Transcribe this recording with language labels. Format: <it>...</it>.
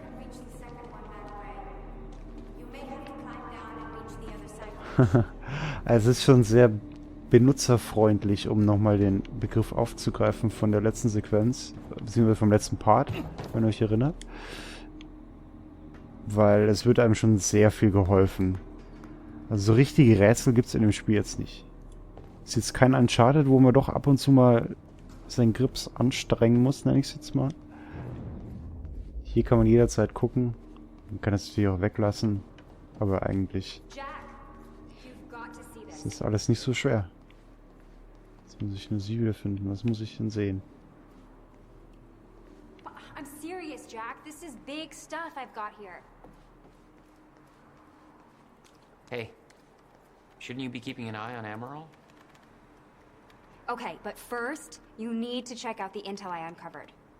<en>Reach the second one that way. You may have to climb down and reach the other side.</en> <de>Also es ist schon sehr benutzerfreundlich, um nochmal den Begriff aufzugreifen von der letzten Sequenz, beziehungsweise vom letzten Part, wenn ihr euch erinnert. Weil es wird einem schon sehr viel geholfen. Also so richtige Rätsel gibt es in dem Spiel jetzt nicht. Es ist jetzt kein Uncharted, wo man doch ab und zu mal seinen Grips anstrengen muss, nenne ich es jetzt mal. Hier kann man jederzeit gucken. Man kann es natürlich auch weglassen. Aber eigentlich</de> <en>Jack, you've got to see</en> <de>ist</de> <en>this.</en> <de>das alles nicht so schwer. Jetzt muss ich nur sie wiederfinden. Was muss ich denn sehen?</de> <en>I'm serious, Jack. This is big stuff I've got here. Hey, shouldn't you be keeping an eye on Amaral? Okay, but first, you need to check out the intel I uncovered.</en>